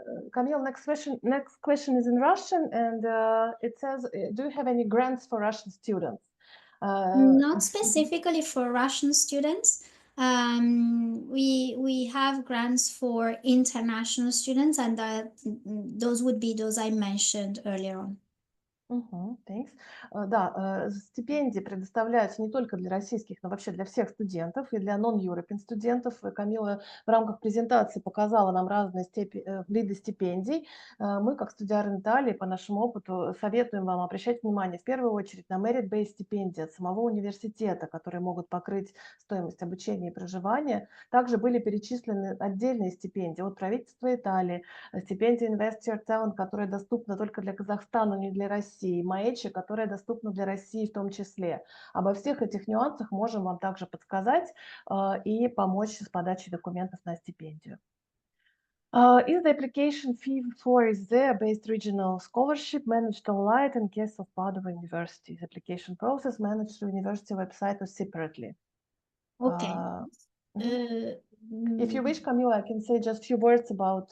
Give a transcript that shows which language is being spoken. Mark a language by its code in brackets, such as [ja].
[en] Camille, next question is in Russian, and it says, do you have any grants for Russian students? Not specifically for Russian students. We have grants for international students, and those would be those I mentioned earlier on. Thanks. [ru] Да, стипендии предоставляются не только для российских, но вообще для всех студентов и для non-European студентов. Камила в рамках презентации показала нам разные виды стипендий. Мы, как студиары Италии, по нашему опыту, советуем вам обращать внимание в первую очередь на merit-based стипендии от самого университета, которые могут покрыть стоимость обучения и проживания. Также были перечислены отдельные стипендии от правительства Италии, стипендия Invest Your Talent, которая доступна только для Казахстана, не для России, МАЭЧи, которая доступна для России в том числе. Обо всех этих нюансах можем вам также подсказать и помочь с подачей документов на стипендию. [en] Is the application fee for ISEA-based regional scholarship managed online in case of Padova University? The application process managed through university website or separately? Okay. If you wish, Camila, I can say just a few words about.